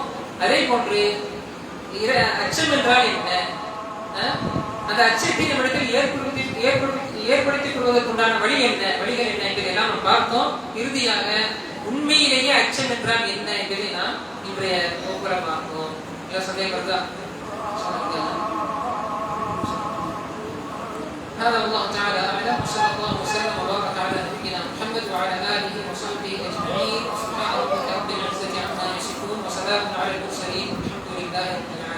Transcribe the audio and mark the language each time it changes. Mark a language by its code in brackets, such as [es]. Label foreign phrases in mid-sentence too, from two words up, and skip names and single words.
[ta] அதே போன்று அச்சம் என்றால் என்ன, அந்த அச்சத்தை நம்மிடத்தில் ஏற்படுத்திக் கொள்வதற்குண்டான வழிகள் என்ன என்பதையெல்லாம் நம்ம பார்த்தோம். இறுதியாக உண்மையிலேயே அச்சம் என்றால் என்ன என்பதை நாம் இன்றைய வகுப்புல பார்ப்போம். சந்தேகம் வருதா? [ar] هذا والله تعالى أعلم. وصلى الله وسلم وبارك على نبينا محمد وعلى آله وصحبه أجمعين. سبحان ربك رب العزة عما يصفون وسلام على المرسلين والحمد لله رب العالمين.